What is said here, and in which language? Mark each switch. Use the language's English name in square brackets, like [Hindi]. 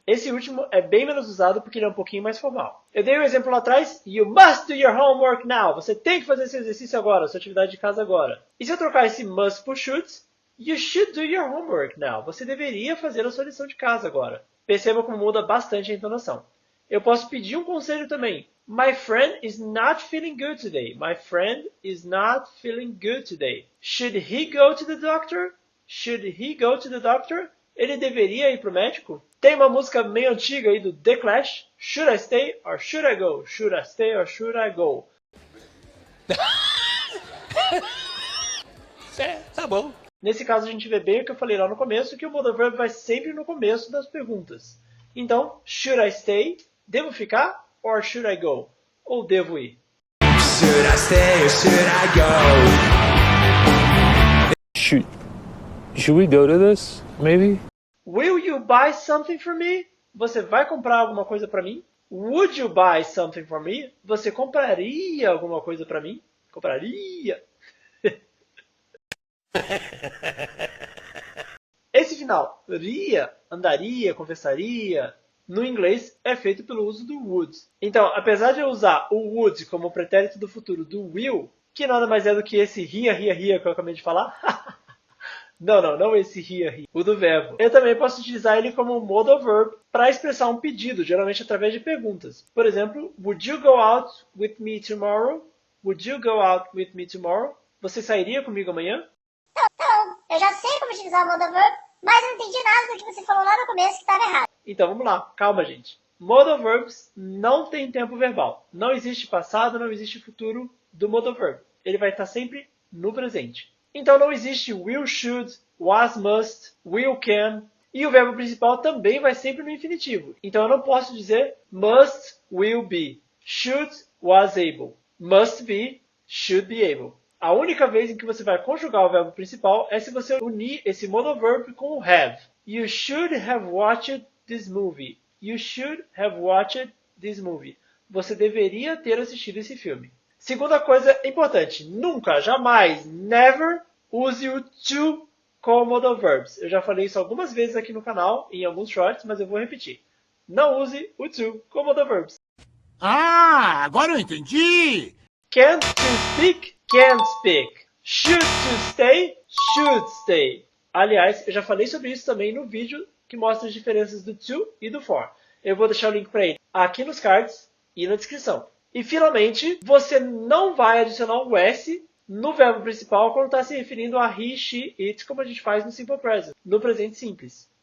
[Portuguese] Esse último é bem menos usado porque ele é um pouquinho mais formal. Eu dei um exemplo lá atrás, [English] you must do your homework now. [Portuguese] Você tem que fazer esse exercício agora, sua atividade de casa agora. E se eu trocar esse must por should, [English] you should do your homework now. [Portuguese] Você deveria fazer a sua lição de casa agora. Perceba como muda bastante a entonação. Eu posso pedir um conselho também. [English] My friend is not feeling good today. My friend is not feeling good today. Should he go to the doctor? Should he go to the doctor? [Portuguese] Ele deveria ir para o médico? Tem uma música meio antiga aí do The Clash. [English] Should I stay or should I go? Should I stay or should I go? [Portuguese] Tá bom. Nesse caso a gente vê bem o que eu falei lá no começo, que o modal verb vai sempre no começo das perguntas. Então, [English] should I stay? [Portuguese] Devo ficar? [English] Or should I go? [Portuguese] Ou devo ir? [English] Should I stay or should I go? Should we go to this? Maybe? Will you buy something for me? [Portuguese] Você vai comprar alguma coisa para mim? [English] Would you buy something for me? [Portuguese] Você compraria alguma coisa para mim? Compraria. Esse final, ria, andaria, conversaria, no inglês é feito pelo uso do would. Então, apesar de eu usar o would como pretérito do futuro do will, que nada mais é do que esse ria que eu acabei de falar. Não esse ria. O do verbo. Eu também posso utilizar ele como modal verb para expressar um pedido, geralmente através de perguntas. Por exemplo, [English] would you go out with me tomorrow? Would you go out with me tomorrow? [Portuguese] Você sairia comigo amanhã? Não, eu já sei como utilizar o modal verb, mas não entendi nada do que você falou lá no começo que estava errado. Então vamos lá, calma gente. Modal verbs não tem tempo verbal. Não existe passado, não existe futuro do modal verb. Ele vai estar sempre no presente. Então não existe will, should, was, must, will, can. E o verbo principal também vai sempre no infinitivo. Então eu não posso dizer must, will be, should, was able, must be, should be able. A única vez em que você vai conjugar o verbo principal é se você unir esse modal verb com o have. [English] You should have watched this movie. You should have watched this movie. [Portuguese] Você deveria ter assistido esse filme. Segunda coisa importante. Nunca, jamais, never use o to com modal verbs. Eu já falei isso algumas vezes aqui no canal, em alguns shorts, mas eu vou repetir. Não use o to com modal verbs. Ah, agora eu entendi! [English] Can't to speak, can't speak. Should to stay, should stay. [Portuguese] Aliás, eu já falei sobre isso também no vídeo que mostra as diferenças do to e do for. Eu vou deixar o link para ele aqui nos cards e na descrição. E finalmente, você não vai adicionar um S no verbo principal quando está se referindo a he, she, it, como a gente faz no simple present, no presente simples.